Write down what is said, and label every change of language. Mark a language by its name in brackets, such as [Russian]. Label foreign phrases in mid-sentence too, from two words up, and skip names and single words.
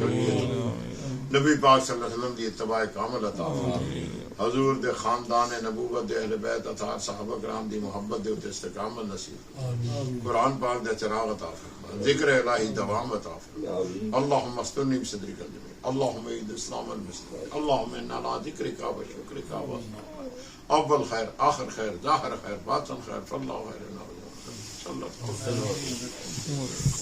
[Punjabi] کر لیا نبی پاک [Arabic] صلی اللہ علیہ وسلم [Punjabi] دی اتباع کامل عطا فرما حضور دے خاندان نبوت دے اہل بیت اطہار صحابہ کرام دی محبت دے تے استقامت نصیب قرآن پاک دے چراغ عطا فرما ذکر الہی دوام عطا فرما [Arabic] اللہم استرنی بصدرک الجمیل اللہم اعز الاسلام والمسلمین اللہم انا علی ذکرک و شکرک و اول خیر آخر خیر ظاہر خیر باطن خیر فاللہ خیر صلی اللہ علیہ وسلم